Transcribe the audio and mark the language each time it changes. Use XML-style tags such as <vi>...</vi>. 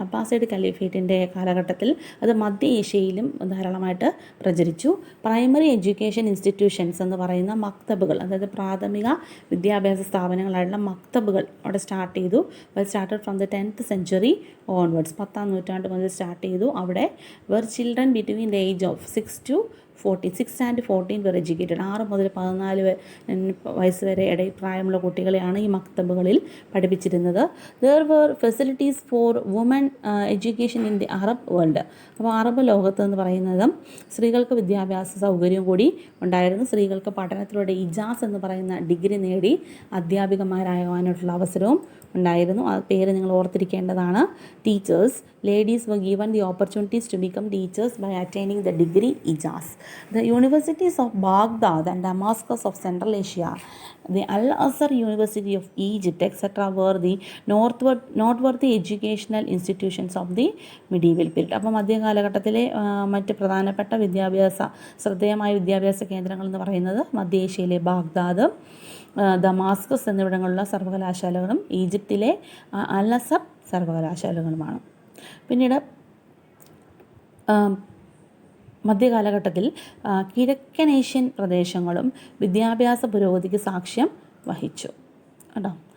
<ml>അബ്ബാസൈഡ് കാലിഫേറ്റിൻ്റെ കാലഘട്ടത്തിൽ അത് മധ്യ ഏഷ്യയിലും ധാരാളമായിട്ട് പ്രചരിച്ചു.</ml> <en>primary education institutions</en> <ml>എന്ന് പറയുന്ന മക്തബുകൾ, അതായത് പ്രാഥമിക വിദ്യാഭ്യാസ സ്ഥാപനങ്ങളായിട്ടുള്ള മക്തബുകൾ അവിടെ സ്റ്റാർട്ട് ചെയ്തു.</ml> <en>Started from the 10th century onwards.</en> <ml>10ാം നൂറ്റാണ്ട് മുതൽ സ്റ്റാർട്ട് ചെയ്തു. അവിടെ</ml> <en>were children between the age of 6 and 14 were educated.</en> <ml>6 മുതൽ 14 വയസ്സ് വരെ പ്രായമുള്ള കുട്ടികളെയാണ് ഈ മക്തബുകളിൽ പഠിപ്പിച്ചിരുന്നത്.</ml> <en>There were facilities for women education in the Arab world.</en> <ml>അപ്പോൾ അറബ് ലോകത്ത് എന്ന് പറയുന്നത് സ്ത്രീകൾക്ക് വിദ്യാഭ്യാസ സൗകര്യം കൂടി ഉണ്ടായിരുന്നു. സ്ത്രീകൾക്ക് പഠനത്തിലൂടെ ഇജാസ് എന്ന് പറയുന്ന ഡിഗ്രി നേടി അധ്യാപികമാരാകാനുള്ള അവസരവും ഉണ്ടായിരുന്നു. ആ പേര് നിങ്ങൾ ഓർത്തിരിക്കേണ്ടതാണ്.</ml> <en>Teachers, ladies were given the opportunities to become teachers by attaining the degree ഇജാസ്. The universities of Baghdad and Damascus of Central Asia, the Al-Azhar University of Egypt, etc. were the noteworthy educational institutions of the medieval period.</en> <ml>അപ്പോൾ മധ്യകാലഘട്ടത്തിലെ മറ്റ് പ്രധാനപ്പെട്ട ശ്രദ്ധേയമായ വിദ്യാഭ്യാസ കേന്ദ്രങ്ങൾ എന്ന് പറയുന്നത് മധ്യ ഏഷ്യയിലെ ബാഗ്ദാദ്, ദമാസ്കസ് എന്നിവിടങ്ങളിലുള്ള സർവകലാശാലകളും ഈജിപ്തിലെ അൽ-അസർ സർവകലാശാലകളുമാണ്. പിന്നീട് മധ്യകാലഘട്ടത്തിൽ കിഴക്കനേഷ്യൻ പ്രദേശങ്ങളും വിദ്യാഭ്യാസ പുരോഗതിക്ക് സാക്ഷ്യം വഹിച്ചു കേട്ടോ.</ml>